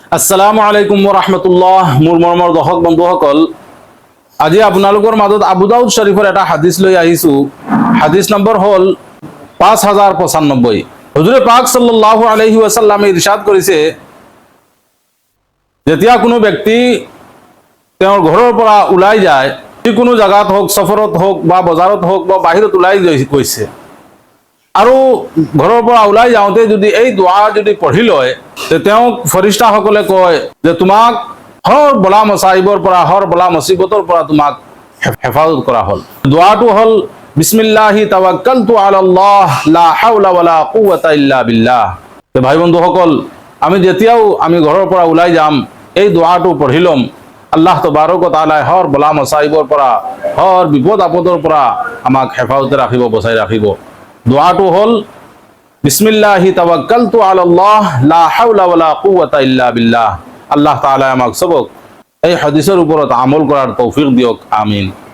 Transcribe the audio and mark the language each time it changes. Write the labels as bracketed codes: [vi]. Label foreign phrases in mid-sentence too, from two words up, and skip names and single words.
[ar] السلام عليكم ورحمة الله. [as] মোৰ মৰমৰ দৰ্শক বন্ধুসকল, আজি আপোনালোকৰ মাজত আবু দাউদ শৰীফৰ এটা হাদিস লৈ আহিছো। হাদিস নম্বৰ হ'ল 5095। হুজুৰে পাক [ar] صلى الله عليه [as] ওয়াসাল্লামে ইৰশাদ কৰিছে, যেতিয়া কোনো ব্যক্তি তেওঁৰ ঘৰৰ পৰা ওলাই যায়, যিকোনো জায়গাত হোক, সফৰত হোক বা বজাৰত হোক বা বাহিৰত ওলাই গৈছে, আৰু ঘৰৰ পৰা ওলাই যাওঁতে যদি এই দোৱা যদি পঢ়ি লয়, তেওঁক ফৰিষ্টাসকলে কয় যে তোমাক [ur] ہر بلا [as] মচাইবৰ পৰা, [ur] ہر بلا [as] মুসিবতৰ পৰা তোমাক হেফাজত কৰা হ'ল। দোৱাটো হ'ল [ar] بسم الله توكلت على الله لا حول ولا قوة إلا بالله. [as] ভাই বন্ধুসকল, আমি যেতিয়াও ঘৰৰ পৰা ওলাই যাম, এই দোৱাটো পঢ়ি ল'ম। আল্লাহ তবাৰক ও তাআলাই [ur] ہر بلا [as] মচাইবৰ পৰা, হৰ বিপদ আপদৰ পৰা আমাক হেফাজতে ৰাখিব, বচাই ৰাখিব। দোৱাটো হ'ল [ar] بسم الله توكلت على الله لا حول ولا قوة إلا بالله. [as] আল্লাহ তাআলা আমাক সবক এই হাদিসের উপৰত আমল কৰাৰ তৌফিক দিয়ক। আমিন।